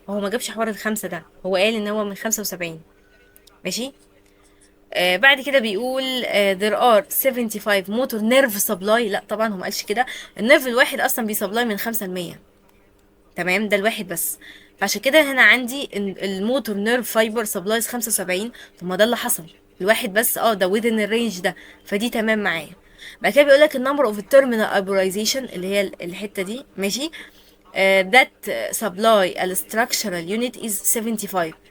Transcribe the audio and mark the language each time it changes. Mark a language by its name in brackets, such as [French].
[Arabic] هو ما جابش حوار الخمسة ده، هو قال ان هو من 75. ماشي. بعد كده بيقول [English] there are 75 motor nerve supply. [Arabic] لا طبعا هو ما قالش كده. النيرف الواحد اصلا بيسبلاي من 5 ل 100. تمام، ده الواحد بس. فعشان كده هنا عندي الموتور نيرف فايبر سبلايز 75. طب ما ده اللي حصل، الواحد بس. ده within الرينج ده، فدي تمام معايا. بعد كده بيقول لك النمبر اوف التيرمينال ايبولايزيشن اللي هي الحته دي. ماشي. [English] that supply a structural unit is 75.